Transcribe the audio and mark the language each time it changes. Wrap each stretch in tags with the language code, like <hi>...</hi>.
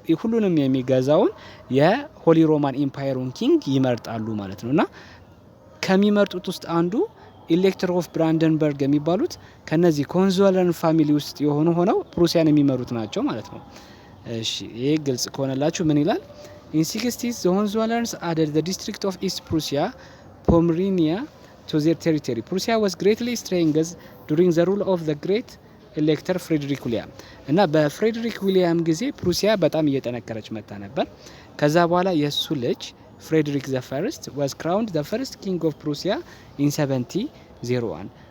<am>ሁሉንም የሚገዛውን የሆሊ ሮማን ኢምፓየሩን ኪንግ ይመርጣሉ ማለት ነው። እና ከሚመርጡት ውስጥ አንዱ ኤሌክተር ኦፍ ብራንደንበርግ የሚባሉት ከነዚህ ኮንዞለርን ፋሚሊ ውስጥ የሆኑ ሆነው ፕሩሲያን የሚመሩት ናቸው ማለት ነው። እሺ ይሄ ግልጽ ከሆነላችሁ ምን ይላል?</am> <en>In 60s, the Hohenzollerns added the district of East Prussia, Pomerania, to their territory. Prussia was greatly strengthened during the rule of the great elector Frederick William.</en> <am>እና በፍሬድሪክ ዊሊያም ጊዜ ፕሩሲያ በጣም እየጠነከረች መጣ ነበር። ከዛ በኋላ የሱ ልጅ ፍሬድሪክ ዘ ፈርስት</am> <en>was crowned the first king of Prussia in 1701.</en>